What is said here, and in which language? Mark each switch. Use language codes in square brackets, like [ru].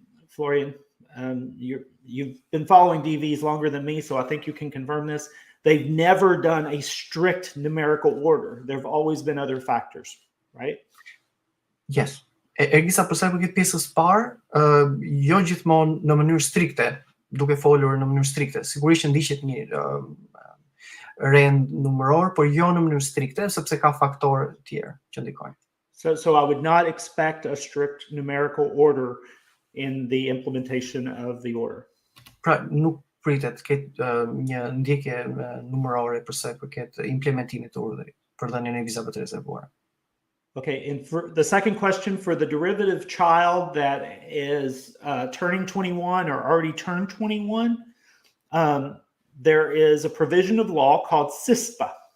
[en] Florian, you've been following DVs longer than me, so I think you can confirm this. They've never done a strict numerical order. There have always been other factors, right? Yes. [sq] Ergisa, për sa i përket pjesës parë, jo gjithmonë në mënyrë strikte, duke folur në mënyrë strikte. Sigurisht që ndiqet një rend numëror, por jo në mënyrë strikte, sepse ka faktorë të tjerë që ndikojnë. [en] So I would not expect a strict numerical order in the implementation of the order. [sq] Pra, nuk pritet ketë një ndjekje numërore për sa i përket implementimit të urdhrit për dhënien e vizave të rezervuara. [en] Okay, and for the second question, for the derivative child that is turning 21 or already turned 21, there is a provision of law called CISPA.